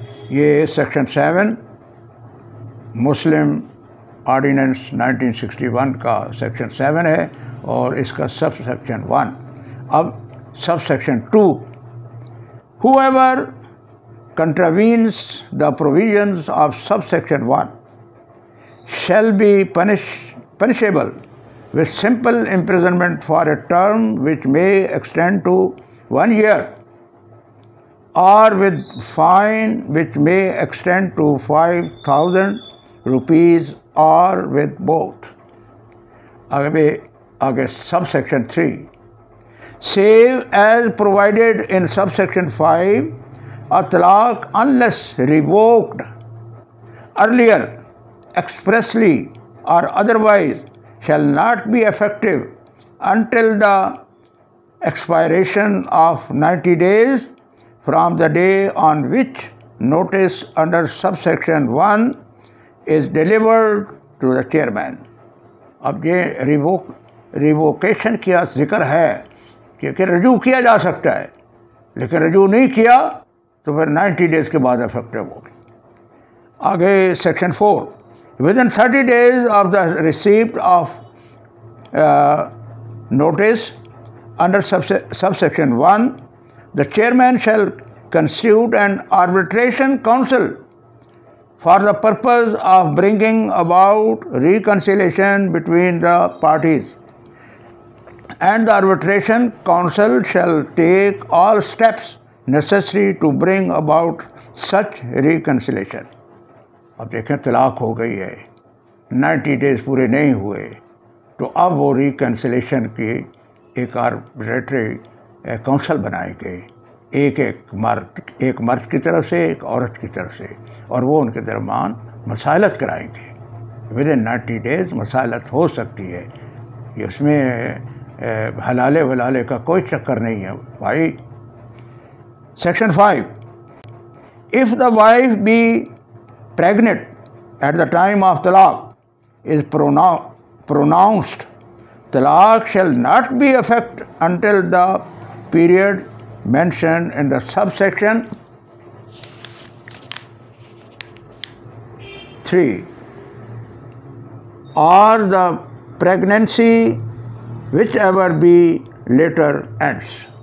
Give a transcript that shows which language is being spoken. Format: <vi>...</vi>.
<ur>یہ سیکشن 7 مسلم آرڈیننس 1961 کا سیکشن 7 ہے اور اس کا سب سیکشن 1. اب sub section 2,</ur> <en>whoever contravenes the provisions of subsection 1 shall be punishable with simple imprisonment for a term which may extend to 1 year or with fine which may extend to 5,000 rupees or with both.</en> <ur>آگے sub section 3,</ur> <en>save as provided in subsection 5, a talaq unless revoked earlier expressly or otherwise shall not be effective until the expiration of 90 days from the day on which notice under subsection 1 is delivered to the chairman.</en> <ur>اب یہ revocation کیا ذکر ہے کہ رجوع کیا جا سکتا ہے لیکن رجوع نہیں کیا تو پھر 90 ڈیز کے بعد افیکٹو ہوگی. آگے section 4,</ur> <en>within 30 days of the receipt of notice under subsection 1, the chairman shall constitute an arbitration council for the purpose of bringing about reconciliation between the parties, and the arbitration council shall take all steps necessary to bring about such reconciliation.</en> <ur>اب دیکھیں طلاق ہو گئی ہے, 90 days پورے نہیں ہوئے تو اب وہ ریکنسلیشن کی ایک آربیٹری کونسل بنائی گئی, ایک مرد کی طرف سے ایک عورت کی طرف سے, اور وہ ان کے درمیان مسالت کرائیں گے. ودن 90 ڈیز مسالت ہو سکتی ہے, یہ اس میں حلالے ولالے کا کوئی چکر نہیں ہے بھائی.</ur> <en>Section 5, if the wife be pregnant at the time of talaq is pronounced, talaq shall not be effective until the period mentioned in the subsection 3 or the pregnancy whichever be later ends.</en>